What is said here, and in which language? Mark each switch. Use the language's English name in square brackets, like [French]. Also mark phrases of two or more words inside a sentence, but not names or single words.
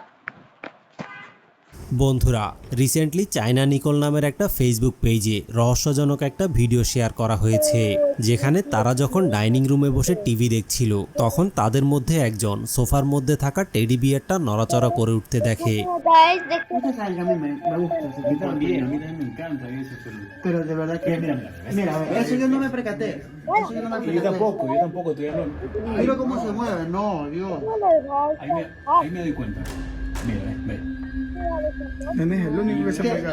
[Bangla] বন্ধুরা, রিসেন্টলি চায়না নিকোল নামের একটা ফেসবুক পেজে রহস্যজনক একটা ভিডিও শেয়ার করা হয়েছে, যেখানে তারা যখন [English] dining room [Bangla] বসে টিভি দেখছিল তখন তাদের মধ্যে একজন সোফার মধ্যে থাকা [English] teddy bear [Bangla] নড়াচড়া করে উঠতে দেখে। গাইস দেখতে [Spanish] Esta sabe que a mí me gusta ese tipo de También, a películas. mí también me encanta eso, Pero de verdad que. Mira, Mira, a ver, eso yo no me percaté. Eso yo no me yo percaté. tampoco, todavía no. Mira cómo se mueve, no, Dios. Ahí me doy cuenta. Mira, ve. Nene es el único que se percata.